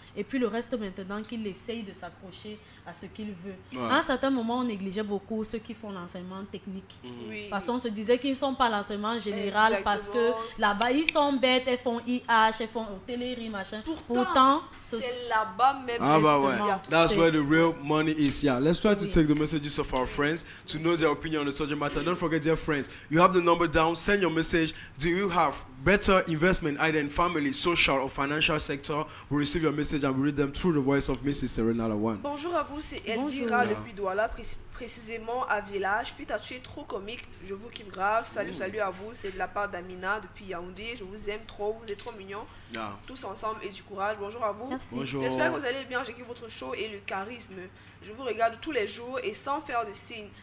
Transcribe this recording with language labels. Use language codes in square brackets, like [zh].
[fr] Et puis le reste maintenant, qu'il essaye de s'accrocher à ce qu'il veut. À un certain moment, on négligeait beaucoup ceux qui font l'enseignement technique. Parce qu'on se disait qu'ils ne sont pas l'enseignement général parce que là-bas, ils sont bêtes, elles font IH, elles font hôtellerie, machin. Pourtant c'est là-bas même. [en] That's where the real money is. Yeah, let's try to take the messages of our friends to know their opinion on the subject matter. Don't forget, dear friends, you have the number down. Send your message. Do you have better investment either in family, social or financial sector? We receive your message and we read them through the voice of Mrs. Serena Lawan. [fr] Bonjour à vous, c'est Elvira depuis Douala, précisément à Village. Puis tu es trop comique, je vous kiffe grave. Salut à vous, c'est de la part d'Amina depuis Yaoundé. Je vous aime trop, vous êtes trop mignons. Tous ensemble et du courage. Bonjour à vous. Merci. Bonjour. J'espère que vous allez bien. J'ai vu votre show et le charisme. Je vous regarde tous les jours et sans faire de signe.